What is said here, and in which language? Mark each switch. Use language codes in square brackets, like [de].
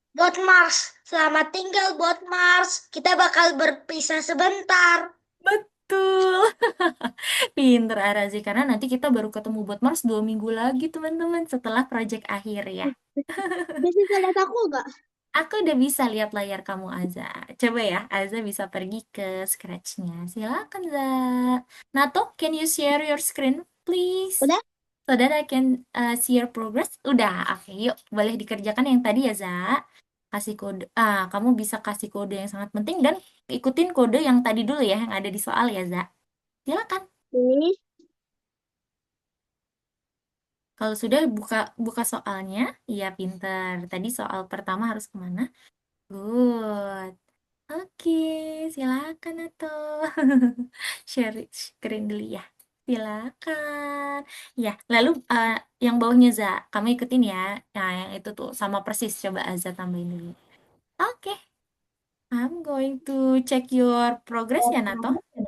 [id] Bot Mars. Selamat tinggal Bot Mars. Kita bakal berpisah sebentar. Betul. Pinter, Arazi. Karena nanti kita baru ketemu buat Mars 2 minggu lagi, teman-teman. Setelah project akhir ya. Miss bisa lihat aku nggak? Aku udah bisa lihat layar kamu, Azza. Coba ya, Azza bisa pergi ke Scratch-nya. Silakan, Za. [en] Nato, can you share your screen, please? [id] Udah? [en] So that I can see your progress. [id] Udah, oke. Yuk, boleh dikerjakan yang tadi ya, Za. Kasih kode. Kamu bisa kasih kode yang sangat penting dan ikutin kode yang tadi dulu ya, yang ada di soal ya, Za. Silakan. Ini. Kalau sudah buka buka soalnya, iya pinter. Tadi soal pertama harus kemana? Good. Oke, silakan atau share screen dulu ya. Silakan. Ya, lalu yang bawahnya Za, kamu ikutin ya. Nah, yang itu tuh sama persis. Coba Azza tambahin dulu. [en] Oke, I'm going to check your progress ya, Nato.